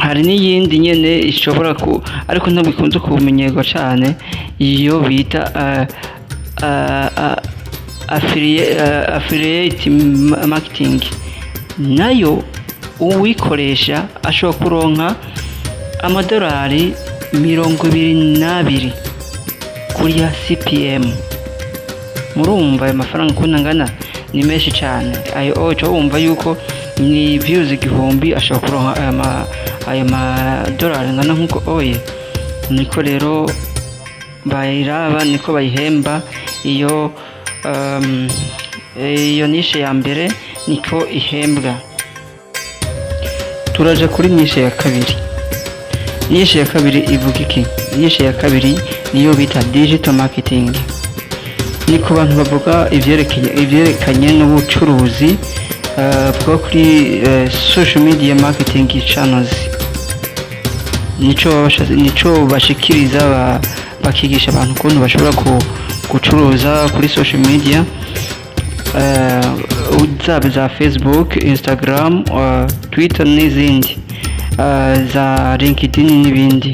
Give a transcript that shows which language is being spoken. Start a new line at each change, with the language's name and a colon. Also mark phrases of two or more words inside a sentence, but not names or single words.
Rundi: hari n'iyindi nyene ishobora ariko ntabwo ikunze kumenyerwa cane, iyo bita
English: affiliate marketing,
Rundi: nayo uwikoresha ashobora kuronka amadolari 22 kuri ya CPM. Murumva ayo mafaranga ukuntu angana, ni menshi cane. Ayo uca wumva yuko ni views 1000 ashobora kuronka ayo madolari angana nk'uko oye. Niko rero bayiraba, niko bayihemba. Iyo nishe ya mbere niko ihembwa. Turaje kuri nishe ya kabiri. Nishe ya kabiri ivuga iki? Nishe ya kabiri niyo bita
English: digital marketing.
Rundi: Ni ku bantu bavuga ivyerekanye n'ubucuruzi bwo kuri
English: social media marketing channels.
Rundi: Nico bashikiriza bakigisha abantu ukuntu bashobora gucuruza kuri
English: social media,
Rundi: zaba za Facebook, Instagram, Twitter n'izindi, za LinkedIn n'ibindi.